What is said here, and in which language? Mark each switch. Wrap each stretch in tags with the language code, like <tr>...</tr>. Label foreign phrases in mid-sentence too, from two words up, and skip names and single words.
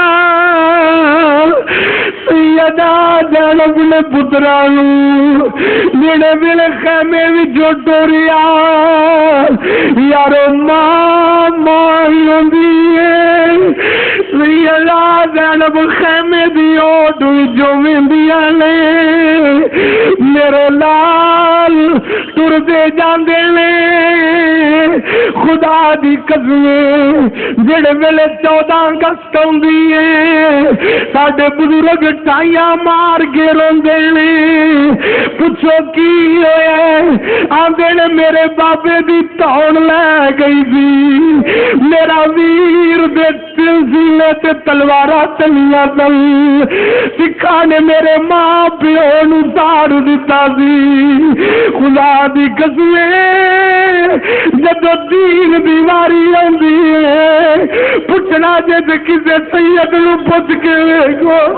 <pa>سیدہ زینب نے پترانو جڑے ویلے خیمے وچوں ٹوریا یارو ماں ماں ہی ہوندی ہے سیدہ زینب خیمے دی اوٹ وچوں ویندیاں نے میرے لال ٹردے جاندے نے خدا دی قسم جڑے ویلے 14 اگست ہوندی ہے ساڈے بزرگ ٹائیاں مار کے روندے نے پوچھو کی ہویا آندے نے میرے بابے دی تون لے گئی سی میرا ویر دے سلسلے تے تلواراں چلیاں سن سکھاں نے میرے ماں پیو نو ساڑ دتا سی خدا دی قسم جدو دین دی واری آندی ہے پوچھنا جے تے کسے سید نو پوچھ کے ویکھو</pa>